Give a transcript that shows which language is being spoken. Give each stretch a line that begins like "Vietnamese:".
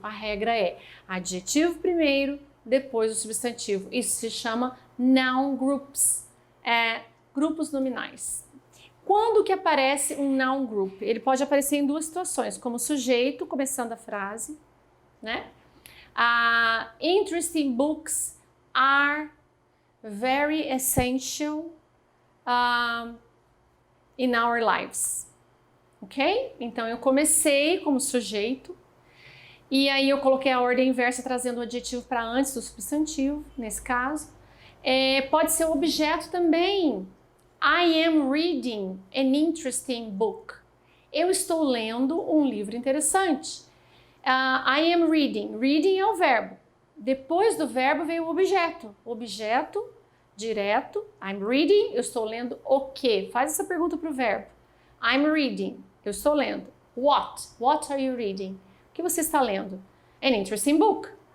Portuguese: A regra é adjetivo primeiro, depois o substantivo. Isso se chama noun groups, grupos nominais. Quando que aparece um noun group? Ele pode aparecer em duas situações, como sujeito, começando a frase, né?
English: Interesting books are very essential in our lives. Ok?
Portuguese: Então eu comecei como sujeito, e aí eu coloquei a ordem inversa trazendo o adjetivo para antes do substantivo, nesse caso. Pode ser o objeto também.
English: I am reading an interesting book.
Portuguese: Eu estou lendo um livro interessante.
English: I am reading.
Portuguese: Reading é o verbo. Depois do verbo veio o objeto. Objeto, direto.
English: I'm reading.
Portuguese: Eu estou lendo o quê? Faz essa pergunta para o verbo.
English: I'm reading.
Portuguese: Eu estou lendo.
English: What? What are you reading?
Portuguese: O que você está lendo?
English: An interesting book.